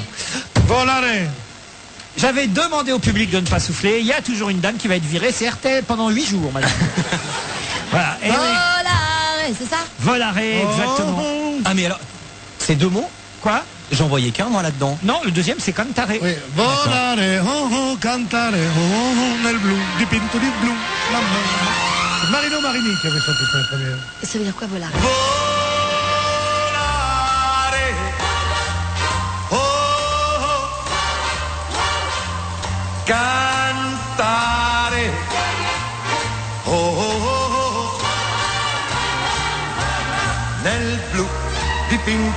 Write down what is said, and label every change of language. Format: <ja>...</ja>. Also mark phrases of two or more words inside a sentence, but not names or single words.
<fr>Volare. J'avais demandé au public de ne pas souffler. Il y a toujours une dame qui va être virée. C'est RTL pendant 8 jours, madame. Voilà. Et Volare, c'est ça? Volare, exactement. Ah mais alors, c'est 2 mots? Quoi? J'en voyais qu'un moi là-dedans. Non, le deuxième c'est cantare. Oui.</fr> <it>Volare, cantare, nel blu, di pinto di blu.</it> <fr>C'est Marino Marini qui avait chanté ça la première. Ça veut dire quoi, volare?</fr> <it>Cantare, oh, oh, oh, oh, nel blu dipinto</it>